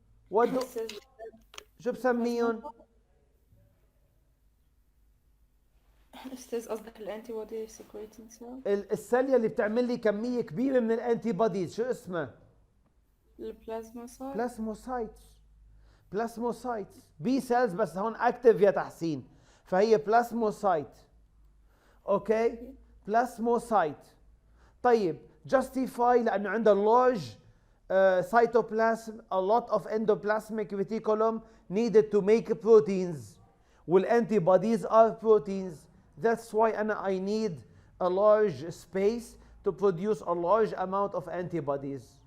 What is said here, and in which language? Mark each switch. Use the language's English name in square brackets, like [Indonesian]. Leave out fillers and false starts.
[English] What do [Arabic] شو بسميهم؟ استاذ قصدك الانتي بودي [English] secreting cell؟ [Arabic] السيل اللي بتعمل لي كميه كبيره من الانتي بوديز شو اسمها؟ البلازموسايت. بلازموسايتس. بلازموسايتس بي سيلز بس هون اكتف يا تحسين، فهي بلازموسايت. اوكي بلازموسايت. طيب [English] justify [Arabic] لانه عندها [English] large cytoplasm, a lot of endoplasmic reticulum needed to make proteins, والantibodies are proteins. That's why I need a large space to produce a large amount of antibodies.